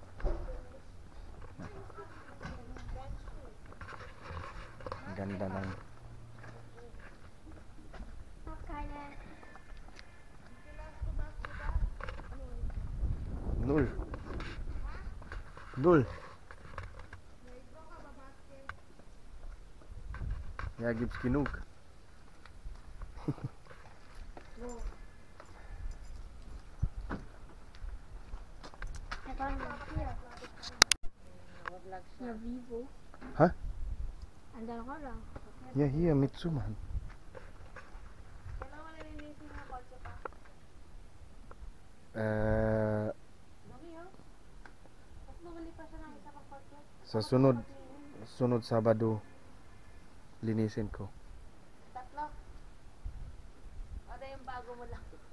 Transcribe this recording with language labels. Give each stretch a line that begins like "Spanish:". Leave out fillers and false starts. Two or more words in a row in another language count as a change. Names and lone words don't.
Filipino: Ang ganda ng Dul.
German: Ja, gibt's genug. Ja, Vivo. Hä? An der Rolle. Ja, hier mit Zumachen.
Filipino: Sa sunod Sabado linisin ko. Tatlo. Ano yung bago mo lang?